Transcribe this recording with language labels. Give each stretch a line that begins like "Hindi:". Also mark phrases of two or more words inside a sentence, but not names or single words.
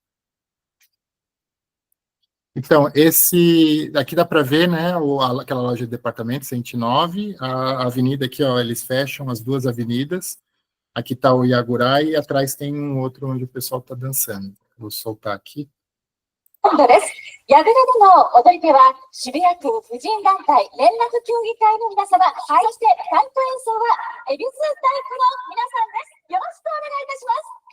Portuguese: Então, esse aqui dá para ver, né, aquela loja de departamento, 109, a avenida aqui, ó, eles fecham as duas avenidas. Aqui está o Yagurai e atrás tem um outro onde o pessoal está dançando. Vou soltar aqui.
Japanese: ヤグラでの踊り手は渋谷区婦人団体連絡協議会の皆様、そしてタイプ演奏は恵比寿タイプの皆さんです。よろしくお願いいたします。